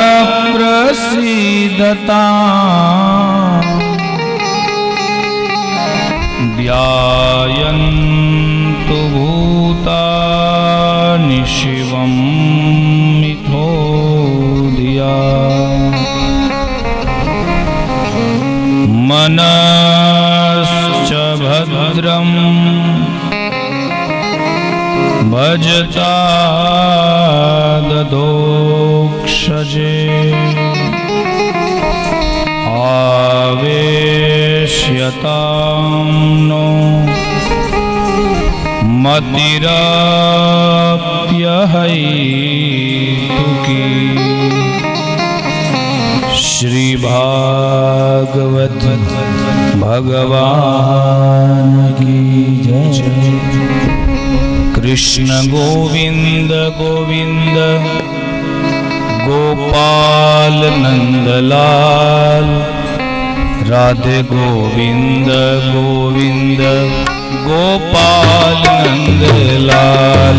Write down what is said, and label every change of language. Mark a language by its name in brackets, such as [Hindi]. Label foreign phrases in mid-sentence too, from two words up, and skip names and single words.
[Sanskrit] પ્રસીદતાં ધ્યાયन्तु ભૂતાનિ શિવં મિથો ધિયા मनश्च भद्रं भजता ददोक्षजे आवेश्यतां नो मतिरप्यहैतुकी। [Hindi] श्री भागवत भगवान की जय। कृष्ण गोविंद गोविंद गोपाल नंदलाल राधे गोविंद गोविंद गोपाल नंदलाल।